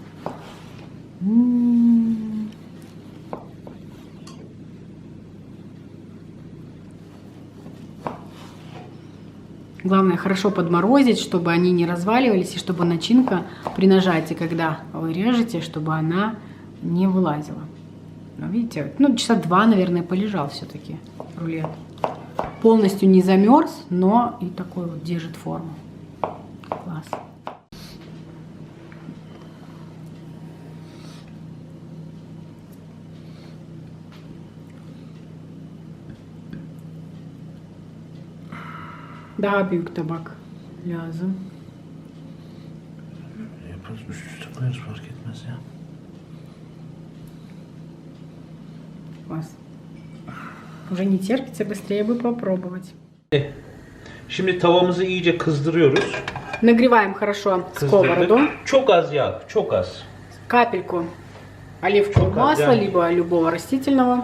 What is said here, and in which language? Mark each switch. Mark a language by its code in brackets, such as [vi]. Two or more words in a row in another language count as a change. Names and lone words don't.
[ru] Главное хорошо подморозить, чтобы они не разваливались, и чтобы начинка при нажатии, когда вы режете, чтобы она не вылазила. Ну, видите, часа 2, наверное, полежал все-таки рулет. Полностью не замерз, но и такой вот держит форму. Класс. [tr] Daha büyük tabak lazım. Yaparız, üst üste koyarız, fark etmez ya. [ru] Класс. Уже не терпится, быстрее бы попробовать. [tr] Şimdi tavamızı iyice kızdırıyoruz. [ru] Нагреваем хорошо сковороду. [tr] Çok az yağ, çok az. [ru] Капельку оливкового масла, да. либо любого растительного.